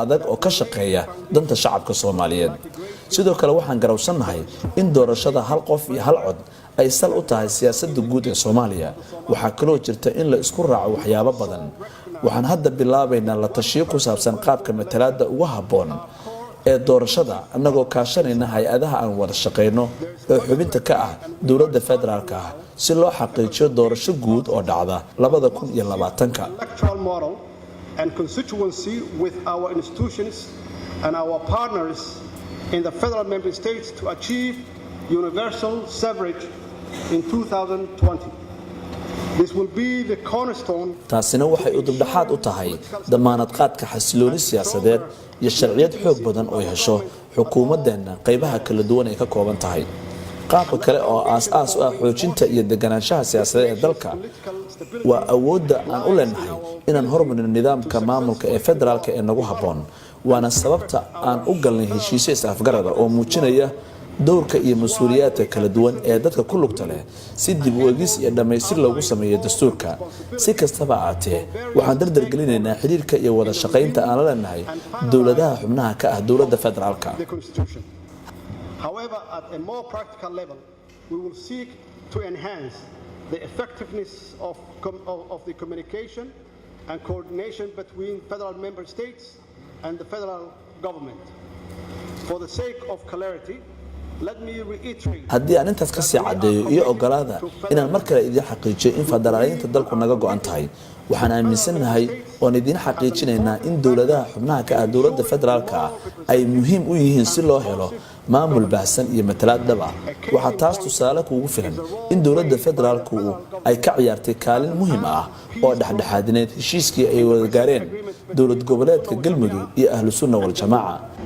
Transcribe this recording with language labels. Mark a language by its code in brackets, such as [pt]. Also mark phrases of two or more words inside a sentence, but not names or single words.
[so] adag oo ka shaqeeya danta shacabka Soomaaliyeed sidoo kale waxaan garowsanahay in doorashada hal qof iyo hal cod ay sal u tahay siyaasadda guud ee Soomaaliya waxa kaloo jirta in la isku raaco waxyaabo badan waxaan hadda bilaabaynaa la tashiyo ku saabsan qaabka matalaadda ugu habboon ee doorashada annagoo kaashanayna hay-adaha aan wada shaqeyno oo xubinta ka ah dowladda federaalka ah si loo xaqiijiyo doorasho guud oo dhacda 2020 [en] and constituency with our institutions and our partners in the federal member states to achieve universal suffrage in 2020. This will be the cornerstone. [so] taasina waxay u dibdhaxaad u tahay damaanad qaadka xasilooni siyaasadeed iyo sharciyad xoog badan oo hesho xukuumaddeena qaybaha kala duwan ay ka kooban tahay qaabka kale oo aas-aas u ah xoojinta iyo deganaanshaha siyaasadeed ee dalka waa awoodda aan u leenahay inaan hormarino nidaamka maamulka ee federaalka ee nagu habboon waana sababta aan u galnay heshiisyo is-afgarada oo muujinaya dowrka iyo mas'uuliyaadka kala duwan ee dadka ku lugta leh si dib u eegis iyo dhammaystir loogu sameeyo dastuurka si kastaba ahaatee waxaan dardar gelinaynaa xiriirka iyo wada shaqaynta aan la leenahay dowladaha xubnaha ka ah dowladda federaalka [en] However, at a more practical level, we will seek to enhance the effectiveness of the communication and coordination between federal member states and the federal government. For the sake of clarity, [so] haddii aan intaas ka sii caddeeyo iyo ogolaada inaan mar kale idiin xaqiijiyo in federaaliyiinta dalku naga go'an tahay waxaan aaminsanahay oon idiin xaqiijinaynaa in dowladaha xubnaha ka ah dowladda federaalka ah ay muhiim u yihiin si loo helo maamul baahsan iyo matalaad dhab ah waxaa taas tusaale kuugu filan in dowladda federaalku ay ka ciyaartay kaalin muhiim ah oo dhexdhexaadineed heshiiskii ay wada gaareen dowlad goboleedka galmudug iyo ahlu sunna wal jamaaca